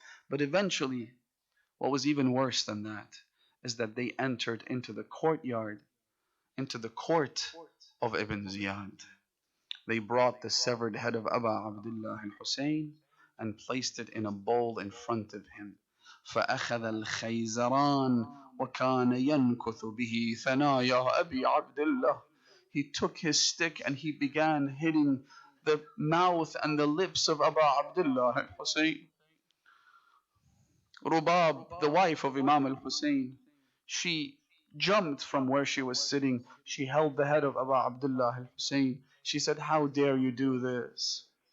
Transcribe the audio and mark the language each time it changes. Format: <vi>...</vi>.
<en>But eventually, what was even worse than that is that they entered into the courtyard, into the court of Ibn Ziyad. They brought the severed head of Abu Abdullah al-Hussein and placed it in a bowl in front of him.</en> <ar>فأخذ الخيزران وكان ينكث به ثنايا أبي عبد الله.</ar> <en>He took his stick and he began hitting the mouth and the lips of Abu Abdullah al-Hussein. Rubab, the wife of Imam al-Hussein, she jumped from where she was sitting. She held the head of Abu Abdullah al-Hussein. She said, "How dare you do this?</en>